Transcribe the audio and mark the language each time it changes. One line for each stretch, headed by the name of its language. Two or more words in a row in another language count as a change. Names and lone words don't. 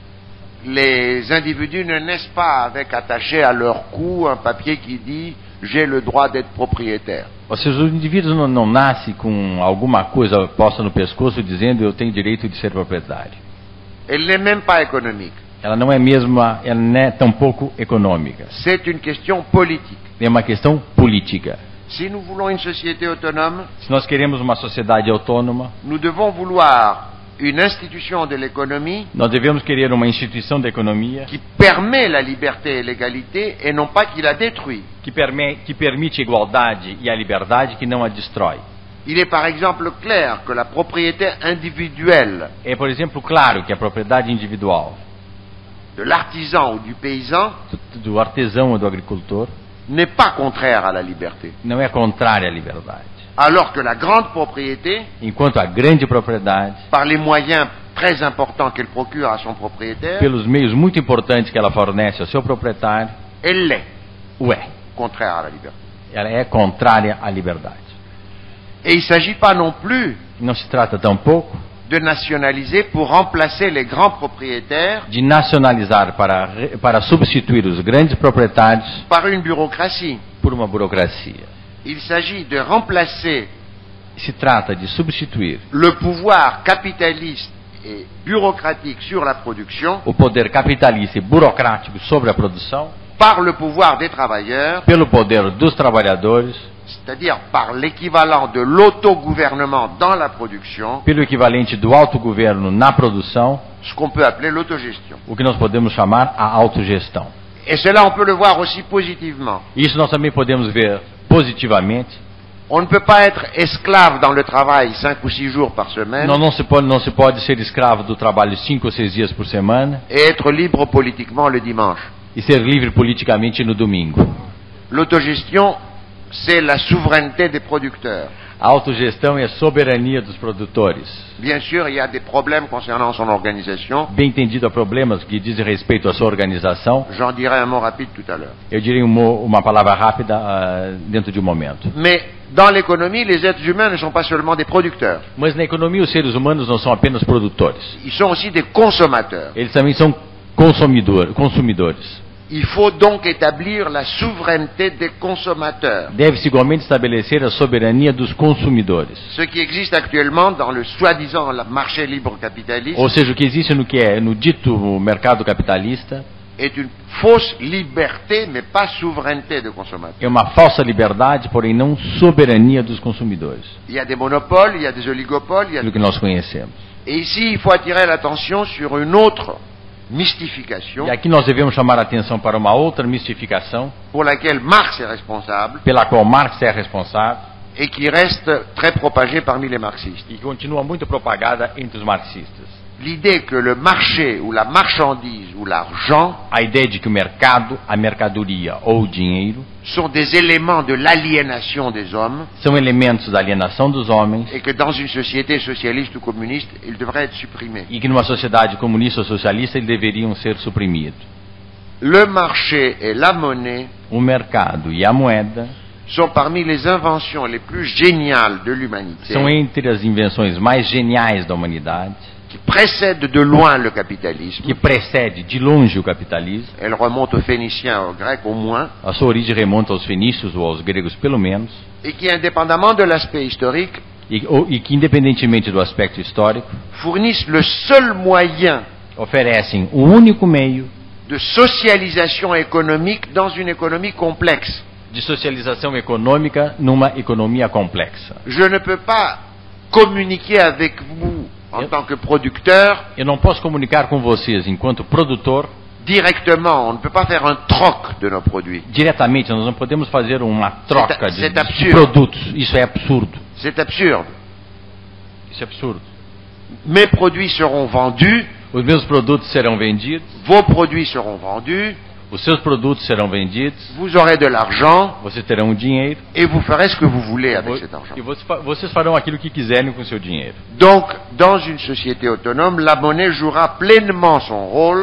French: Les individus ne naissent pas avec attaché à leur cou un papier qui dit « j'ai le droit d'être propriétaire ».
Portuguese: Ou seja, os indivíduos não nascem com alguma coisa posta no pescoço dizendo eu tenho direito de ser proprietário.
French: Elle n'est même pas économique.
Portuguese: Ela não é tampouco econômica.
French: C'est une question politique.
Portuguese: É uma questão política.
French: Si nous voulons une société autonome,
Portuguese: Se nós queremos uma sociedade autônoma,
French: nous devons vouloir une institution de l'économie
Portuguese: nós devemos querer uma instituição da economia
French: qui permet la liberté et l'égalité et non pas qui la détruit.
Portuguese: que permite a igualdade e a liberdade, que não a destrói.
French: Il est par exemple clair que la propriété individuelle
Portuguese: É, por exemplo, claro que a propriedade individual
French: de l'artisan ou du paysan
Portuguese: do artesão ou do agricultor
French: n'est pas contraire à la liberté,
Portuguese: não é contrária à liberdade.
French: alors que la grande propriété,
Portuguese: Enquanto a grande propriedade,
French: par les moyens très importants qu'elle procure à son propriétaire,
Portuguese: pelos meios muito importantes que ela fornece ao seu proprietário,
French: elle l'est
Portuguese: o é.
French: contraire à la liberté.
Portuguese: Ela é contrária à liberdade.
French: Et il ne s'agit pas non plus
Portuguese: Não se trata tampouco
French: de nationaliser pour remplacer les grands propriétaires
Portuguese: de nacionalizar para substituir os grandes proprietários
French: par une bureaucratie.
Portuguese: por uma burocracia.
French: Il s'agit de remplacer
Portuguese: Se trata de substituir
French: le pouvoir capitaliste et bureaucratique sur la production
Portuguese: o poder capitalista e burocrático sobre a produção
French: par le pouvoir des travailleurs,
Portuguese: pelo poder dos trabalhadores,
French: c'est-à-dire par l'équivalent de l'autogouvernement dans la production,
Portuguese: pelo equivalente do autogoverno na produção,
French: ce qu'on peut appeler l'autogestion.
Portuguese: o que nós podemos chamar a autogestão.
French: Et cela, on peut le voir aussi positivement.
Portuguese: Isso nós também podemos ver positivamente.
French: On ne peut pas être esclave dans le travail 5 ou 6 jours par semaine
Portuguese: Não se pode ser escravo do trabalho 5 ou 6 dias por semana
French: et être libre politiquement le dimanche.
Portuguese: e ser livre politicamente no domingo.
French: L'autogestion, c'est la souveraineté des producteurs.
Portuguese: A autogestão é a soberania dos produtores.
French: Bien sûr, il y a des problèmes concernant son organisation.
Portuguese: Bem entendido, há problemas que dizem respeito à sua organização.
French: J'en dirai un mot rapide tout à l'heure.
Portuguese: Eu diria uma palavra rápida dentro de um momento.
French: Mais dans l'économie, les êtres humains ne sont pas seulement des producteurs.
Portuguese: Mas na economia, os seres humanos não são apenas produtores.
French: Ils sont aussi des consommateurs.
Portuguese: Eles também são consumidores.
French: Il faut donc établir la souveraineté des consommateurs.
Portuguese: Deve-se igualmente estabelecer a soberania dos consumidores.
French: Ce qui existe actuellement dans le soi-disant marché libre capitaliste
Portuguese: Ou seja, o que existe no dito mercado capitalista
French: est une fausse liberté, mais pas souveraineté de consommateurs.
Portuguese: é uma falsa liberdade, porém não soberania dos consumidores.
French: Il y a des monopoles, il y a des oligopoles, il y a...
Portuguese: Aquilo que nós conhecemos.
French: Et ici, il faut attirer l'attention sur une autre mystification
Portuguese: E aqui nós devemos chamar a atenção para uma outra mistificação,
French: pour laquelle Marx est responsable
Portuguese: pela qual Marx é responsável
French: et qui reste très propagée parmi les marxistes.
Portuguese: e que continua muito propagada entre os marxistas.
French: L'idée que le marché ou la marchandise ou l'argent
Portuguese: A ideia de que o mercado, a mercadoria ou o dinheiro
French: sont des éléments de l'aliénation des hommes
Portuguese: são elementos da alienação dos homens
French: et que dans une société socialiste ou communiste, ils devraient être supprimés.
Portuguese: e que numa sociedade comunista ou socialista eles deveriam ser suprimidos.
French: Le marché et la monnaie
Portuguese: O mercado e a moeda
French: sont parmi les inventions les plus géniales de l'humanité,
Portuguese: são entre as invenções mais geniais da humanidade,
French: qui précèdent de loin le capitalisme.
Portuguese: que precede de longe o capitalismo.
French: Elle remonte aux Phéniciens, aux Grecs au moins,
Portuguese: A sua origem remonta aos fenícios ou aos gregos pelo menos,
French: et qui, indépendamment de l'aspect historique,
Portuguese: e que independentemente do aspecto histórico,
French: fournissent le seul moyen
Portuguese: oferecem o único meio
French: de socialisation économique dans une économie complexe.
Portuguese: de socialização econômica numa economia complexa.
French: Je ne peux pas communiquer avec vous en tant que producteur
Portuguese: Eu não posso comunicar com vocês enquanto produtor
French: directement, on ne peut pas faire un troc de nos produits.
Portuguese: diretamente, nós não podemos fazer uma troca de absurdo. produtos. Isso é absurdo.
French: C'est absurde.
Portuguese: Isso é absurdo.
French: Mes produits seront vendus,
Portuguese: Os meus produtos serão vendidos,
French: vos produits seront vendus,
Portuguese: Os seus produtos serão vendidos,
French: vous aurez de l'argent
Portuguese: vocês terão um dinheiro
French: et vous ferez ce que vous voulez avec cet argent.
Portuguese: e vocês farão aquilo que quiserem com o seu dinheiro.
French: Donc, dans une société autonome, la monnaie jouera pleinement son rôle